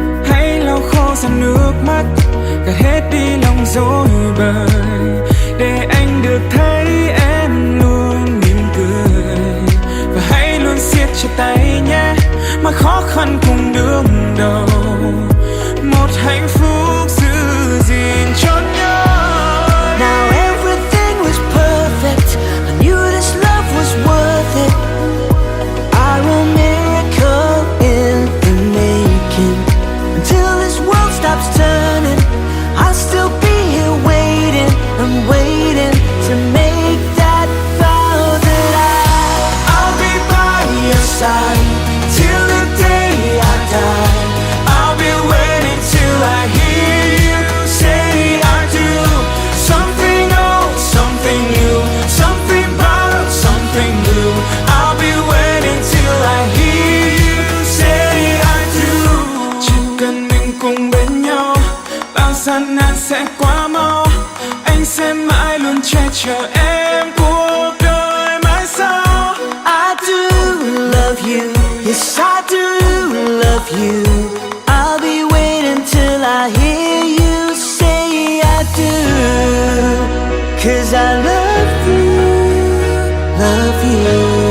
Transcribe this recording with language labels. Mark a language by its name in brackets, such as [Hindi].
[Vietnamese] Hãy lau khô dòng nước mắt, gạt hết đi lòng dối bời, để anh được thấy em luôn mỉm cười. Và hãy luôn siết chặt tay nhé, mọi khó khăn cùng đương đầu. Một hạnh phúc giữ gìn cho nhau. [English] Now everything was perfect. I knew this love was worth it. I will miracle in the making. Until this world stops turning, I'll still be here waiting and waiting to make that vow that I'll be by your side till the day I die. I'll be waiting till I hear you say I do. Something old, something new, something borrowed, something blue. I'll be waiting till I hear you say I do. [Vietnamese] Chỉ cần mình cùng bên nhau, bao gian nan sẽ quá mau. Anh sẽ mãi che chở em cuộc đời mãi sau. [English] I do love you, yes I do love you. I'll be waiting till I hear you say I do. 'Cause I love you, love you.